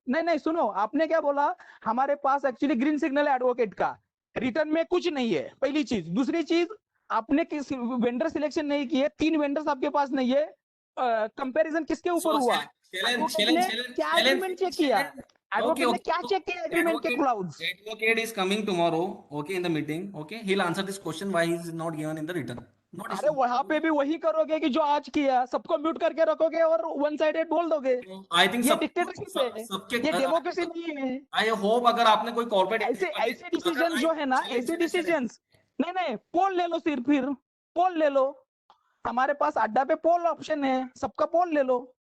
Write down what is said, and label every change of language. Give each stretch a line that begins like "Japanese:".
Hindi: नहीं सुनो, आपने क्या बोला? हमारे पास एक्चुअली ग्रीन सिग्नल है एडवोकेट का, रिटर्न में कुछ नहीं है. पहली चीज. दूसरी चीज, आपने किस वेंडर सिलेक्शन नहीं किए, 3 वेंडर्स आपके पास नहीं है. कंपैरिजन किसके ऊपर हुआ? एडवोकेट ने क्या एग्रीमेंट चेक किया? एडवोकेट ने क्या चेक किया एग्रीमेंट के clouds?
English: Advocate is coming tomorrow, okay, in the meeting, okay. He'll answer this question why he is not given in the written. Not
Hindi: अरे वहां पे भी वही करोगे कि जो आज किया, सबको म्यूट करके रखोगे और वन साइडेड बोल दोगे.
English: I think
Hindi: ये डिक्टेटरशिप है, सबके ये डेमोक्रेसी नहीं है.
English: I hope
Hindi: अगर आपने कोई कॉर्पोरेट ऐसे डिसीजन जो है ना, ऐसे डिसीजन नहीं पोल ले लो. सिर्फ फिर पोल ले लो. हमारे पास अड्डा पे पोल ऑप्शन है, सबका पोल ले लो.